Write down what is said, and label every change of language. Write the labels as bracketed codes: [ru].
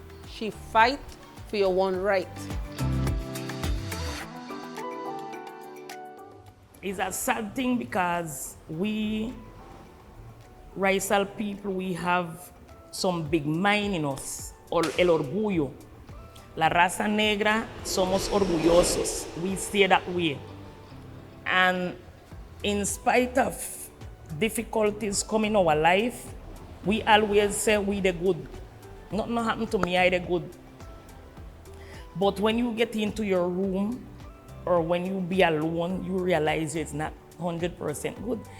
[en] She fight for your own right. It's a sad thing because we, racial people, we have some big mind in us, or [es] el orgullo. La raza negra somos orgullosos. [en] We stay that way. And in spite of difficulties coming in our life, we always say we the good. Nothing happened to me, I the good. But when you get into your room or when you be alone, you realize it's not 100% good.